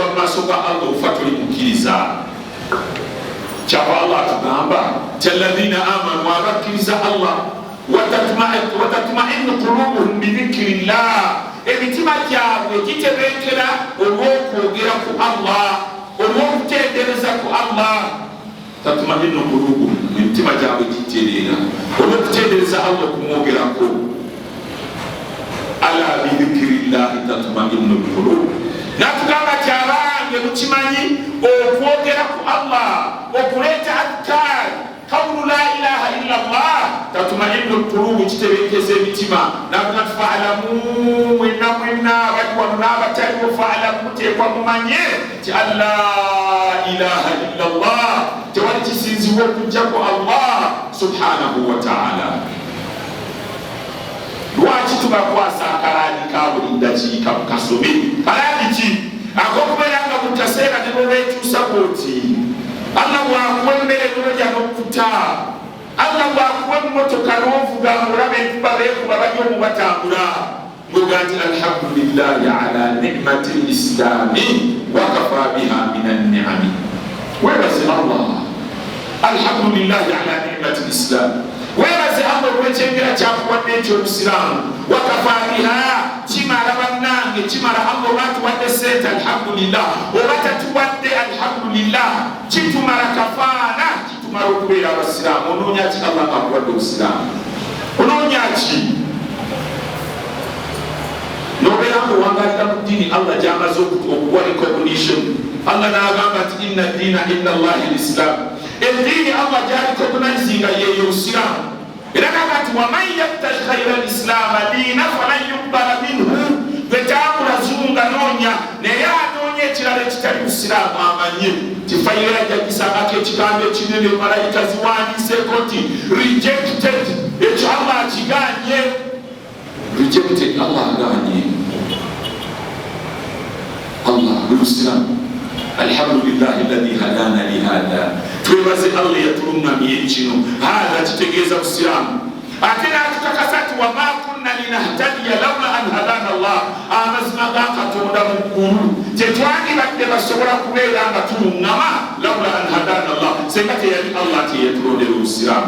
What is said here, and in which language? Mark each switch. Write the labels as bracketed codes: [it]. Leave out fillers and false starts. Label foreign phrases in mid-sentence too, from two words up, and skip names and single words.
[lg] mu maaso ga Allah ofa toli mukkiriza kyava Allah atugamba ti [ar] الذين آمنوا [lg] abakkiriza Allah [ar] وتطمئن قلوبهم بذكر الله [lg] emitima gyabwe gitebenkera olw'okwogera ku Allah olw'okutendereza ku Allah [ar] تطمئن قلوبهم [lg] emitima gyabwe gitereera olw'okutendereza Allah okumwogerako [ar] ألا بذكر الله تطمئن القلوب [lg] natugamba ti abange mukimanyi okwogera ku Allah okuleeta adkar [ar] قول لا إله إلا الله تطمئن القلوب [lg] kitebenkeza emitima naga fa'lamu mwenna abali wano n'abataliwo fa'lamu muteekwa mumanye ti [ar] ألا إله إلا الله [lg] tewali kisinzibwa okujjaku Allah [ar] سبحانه وتعالى [lg] lwaki tubakwasa akalaani ka buli ddakiika mukasome kalaani ki akokubeera nga mutaseera ne bwebeekyusa bwoti Allah bwakuwa emmere n'olya n'okkuta Allah bwakuwa emmotoka n'ovuga ng'olaba enkuba beekuba bajja omubatambula ngoga nti [ar] الحمد لله على نعمة الإسلام وكفى بها من النعم [lg] webaze Allah [ar] الحمد لله على نعمة الإسلام [lg] webaze Allah olw'ekyengera kyakuwadde ekyobusiraamu [ar] وكفى بها [lg] kimala bannange kimala Allah olwatuwadde sente alhamdulillah oba tatuwadde alhamdulillah kitumala kafaana kitumala okubeera abasiraamu onoonya ki Allah ng'akuwadde obusiraamu ononyaki nobeera ngaowangalira mu ddiini Allah gyamaze okuwa recognition. Allah n'agamba nti [ar] إن الدين عند الله الإسلام, [lg] eddiini Allah gy'arecognizinga yeyo Busiraamu. Era naga nti [ar] ومن يبتغ غير الإسلام دينا فلن يقبل منه, [lg] gwe tamulazunga noonya naye anoonya ekirala ekitali Busiraamu amanye ti fayira jagisangako ekigambo ekinene malayika ziwandiiseeko nti rejected. Ekyo Allah akiganye, rejected, Allah aganye. Allah Busiraamu. [ar] الحمد لله الذي هدانا لهذا, [lg] twebaze Allah yatulungamye kino. Hada kitegeeza Busiraamu. Ate n'atukakasa ti [ar] وما كنا لنهتدي لولا أن هدانا الله, [lg] amazima ga Katonda mu ggulu tetwandibadde basobola kubeera nga tuluŋŋama [ar] لولا أن هدانا الله, [lg] senga teyali Allah teyatulondera Obusiraamu.